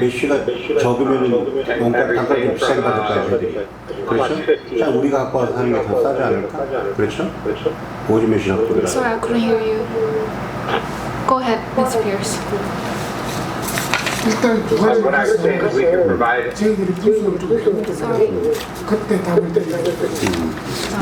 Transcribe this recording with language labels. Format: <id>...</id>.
<ko>메시가 적으면은 원가 단가를 좀 비싸게 받을까요, 저희들이? 그렇죠? 자, 우리가 갖고 와서 하는 게 더 싸지 않을까? 그렇죠? 50 메시라고 그러더라고요.</ko> <en>Sorry, I couldn't hear you. Go ahead, Mr. Pierce.</en> <ko>일단 두 가지</ko> <en>what I was saying is we can provide.</en> <ko>저희들이 분석을 좀 해보고 그때 답을 드리겠습니다.</ko>